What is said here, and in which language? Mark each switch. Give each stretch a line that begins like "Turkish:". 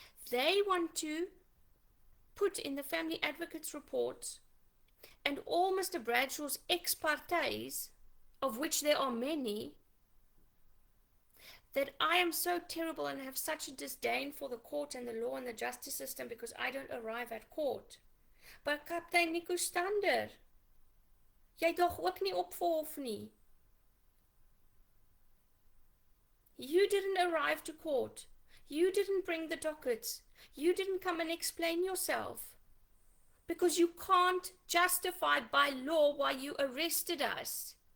English: They want to put in the family advocate's reports and all Mr. Bradshaw's ex-partes, of which there are many, that I am so terrible and have such a disdain for the court and the law and the justice system because I don't arrive at court.
Afrikaans: But Captain Nico Stander, jy dog ook nie op vir hof nie.
English: You didn't arrive to court. You didn't bring the dockets. You didn't come and explain yourself. Because you can't justify by law why you arrested us.